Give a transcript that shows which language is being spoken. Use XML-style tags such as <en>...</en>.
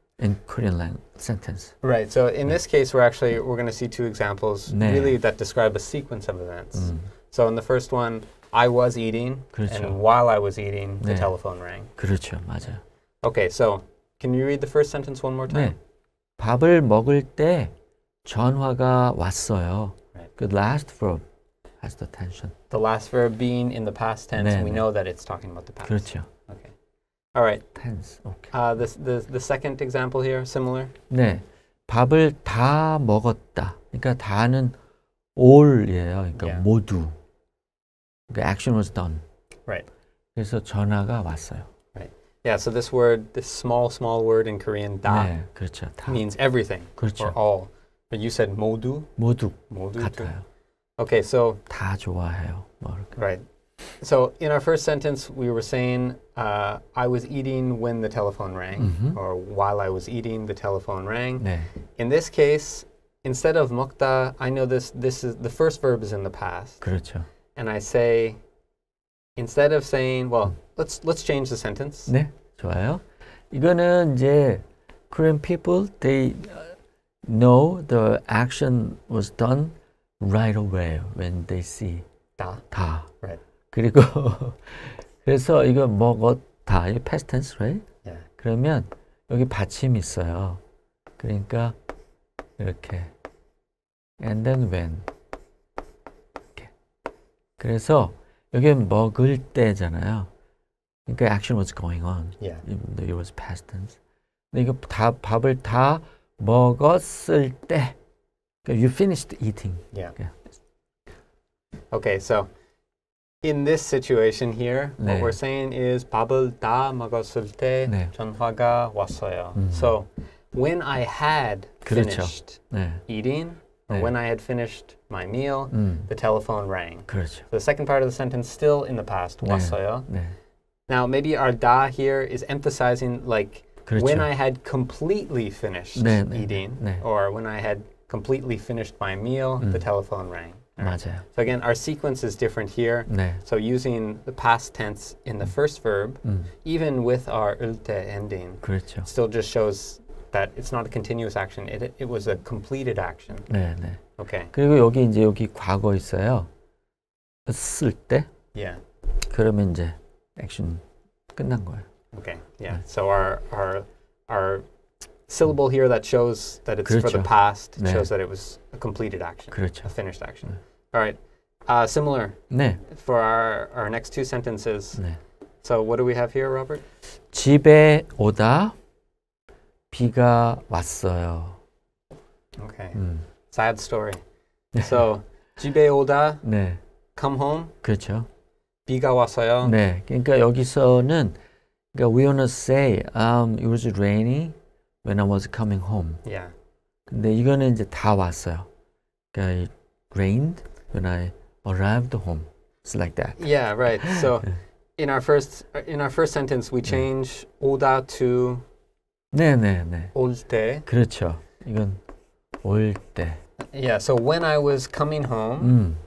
<en>In Korean language sentence. Right. So in this case, we're going to see two examples</en> <ko>네.</ko> <en>really that describe a sequence of events. So in the first one, I was eating,</en> <ko>그렇죠.</ko> <en>and while I was eating, the</en> <ko>네.</ko> <en>telephone rang.</en> <ko>그렇죠, 맞아요.</ko> <en>Okay, so can you read the first sentence one more time?</en> <ko>네, 밥을 먹을 때 전화가 왔어요.</ko> <en>Right. The last verb has the tension. The last verb being in the past tense,</en> <ko>네,</ko> <en>we</en> <ko>네.</ko> <en>know that it's talking about the past.</en> <ko>그렇죠.</ko> <en>Okay. All right. Tense. Okay. The second example here, similar.</en> <ko>네, 밥을 다 먹었다. 그러니까 다는 all이에요. 그러니까</ko> <en>Yeah.</en> <ko>모두. 그러니까</ko> <en>action was done. Right.</en> <ko>그래서 전화가 왔어요.</ko> <en>Yeah. So this word, this small word in Korean, da,</en> <ko>네, 그렇죠. 다.</ko> <en>means everything</en> <ko>그렇죠.</ko> <en>or all. But you said modu.</en> <ko>모두</ko> <en>Modu. too.</en> <ko>같아요.</ko> <en>Okay. So</en> <ko>다 좋아해요. 뭐 이렇게.</ko> <en>right. So in our first sentence, we were saying I was eating when the telephone rang, or while I was eating, the telephone rang.</en> <ko>네,</ko> <en>In this case, instead of 먹다, I know this is the first verb is in the past,</en> <ko>그렇죠.</ko> <en>and I say instead of saying, well, let's change the sentence.</en> <ko>네, 좋아요. 이거는 이제</ko> <en>Korean people, they know the action was done right away when they see</en> <ko>Da. 다.</ko> <en>Right.</en> <ko>그리고 그래서 이거 먹었다.</ko> <en>이 past tense, right? Yeah.</en> <ko>그러면 여기 받침이 있어요. 그러니까 이렇게</ko> <en>and then when</en> <ko>이렇게. 그래서 여기 먹을 때잖아요. 그러니까 action was going on.</ko> <en>Yeah. Even though it was past tense.</en> <ko>근데 이거 밥을 다 먹었을 때 그러니까</ko> <en>you finished eating. Yeah. Yeah. Okay, so in this situation here,</en> <ko>네.</ko> <en>what we're saying is</en> <ko>밥을 다 먹었을 때 네. 전화가 왔어요.</ko> <en>So when I had</en> <ko>그렇죠.</ko> <en>finished</en> <ko>네.</ko> <en>eating, or</en> <ko>네.</ko> <en>when I had finished my meal, the telephone rang.</en> <ko>그렇죠.</ko> <en>The second part of the sentence still in the past,</en> <ko>네. 왔어요. 네.</ko> <en>Now maybe our da here is emphasizing like</en> <ko>그렇죠.</ko> <en>when I had completely finished</en> <ko>네, 네,</ko> <en>eating,</en> <ko>네.</ko> <en>or when I had completely finished my meal, the telephone rang. All right.</en> <ko>맞아요.</ko> <en>So again, our sequence is different here.</en> <ko>네.</ko> <en>So using the past tense in the first verb, even with our ulte ending,</en> <ko>그렇죠.</ko> <en>still just shows that it's not a continuous action. It was a completed action.</en> <ko>네, 네.</ko> <en>Okay.</en> <ko>그리고 여기 이제 여기 과거 있어요. 쓸 때</ko> <en>Yeah.</en> <ko>그러면 이제 액션 끝난 거예요.</ko> <en>Okay. Yeah. So our syllable here that shows that it's for the</en> <ko>그렇죠.</ko> <en>past</en> <ko>네.</ko> <en>shows that it was a completed action,</en> <ko>그렇죠.</ko> <en>a finished action. All right. Similar</en> <ko>네.</ko> <en>for our next two sentences.</en> <ko>네.</ko> <en>So what do we have here, Robert?</en> <ko>집에 오다 비가 왔어요.</ko> <en>Okay. Sad story. So</en> <ko>집에 오다, 네.</ko> <en>come home.</en> <ko>그렇죠. 비가 왔어요. 네. 그러니까 여기서는 그러니까</ko> <en>we wanna say it was raining when I was coming home. Yeah.</en> <ko>근데 이거는 이제 다 왔어요. 그러니까</ko> <en>it rained when I arrived home. It's like that. Yeah, right. So in our first sentence we change 오다 to</en> <ko>네, 네, 네. 올 때. 그렇죠. 이건 올 때.</ko> <en>Yeah, so when I was coming home,</en>